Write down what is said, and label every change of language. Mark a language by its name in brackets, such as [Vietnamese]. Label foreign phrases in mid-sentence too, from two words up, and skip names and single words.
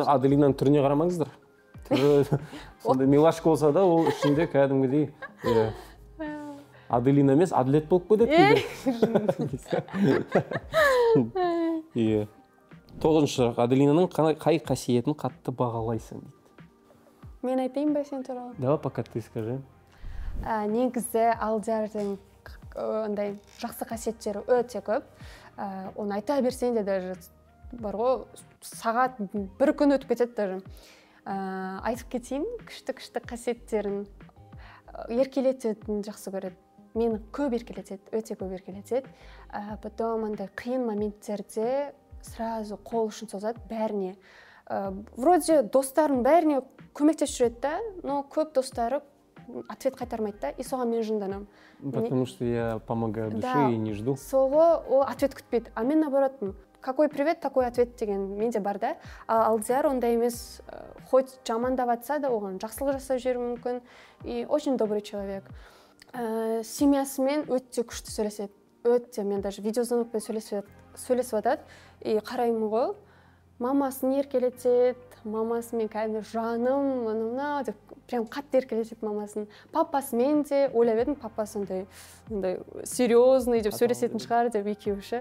[Kazakh] Аделинаның түріне қарамаңыздар. Сонда милашка болса да, ол ішінде кәдімгідей Аделина емес, Адлет болып кетеді. 9-шы сұрақ. Аделинаның қай қасиетін қатты бағалайсың дейді. Мен айтайын ба сен туралы? [Russian] Давай, пока ты скажи. [Kazakh] Негізі Алдиярдың ондай жақсы қасиеттері өте көп. Оны айта берсең де даже бар ғой, сағат бір күн өтіп кетеді даже. Айтып кетейін, күшті қасиеттерін. Еркелететінін жақсы көреді. Мені көп еркелетеді, өте көп еркелетеді. Потом андай қиын моменттерде сразу қол ұшын созады бәріне. Вроде достарын бәріне көмектесіп жүреді да, но көп достары ответ қайтармайды да, и соған мен жынданамын. [Russian] Потому что я помогаю душе и не жду. [Kazakh] Соғы ол ответ күтпейді. А мен наоборот, [Russian] какой привет, такой ответ [Kazakh] деген менде бар да. Алдияр ондай емес, хоть жамандап атса да, оған жақсылық жасап жіберуі мүмкін. [Russian] И очень добрый человек. [Kazakh] Семьясымен өте күшті сөйлеседі. Өте, мен даже видеозвонокпен сөйлесіп атады. И қараймын ғой, мамасын еркелетеді, мамасымен кәдімгі жаным, мына деп прям қатты еркелетеді мамасын. Папасымен де ойлап едім, папасы ондай серьезный деп сөйлесетін шығар деп екеуі.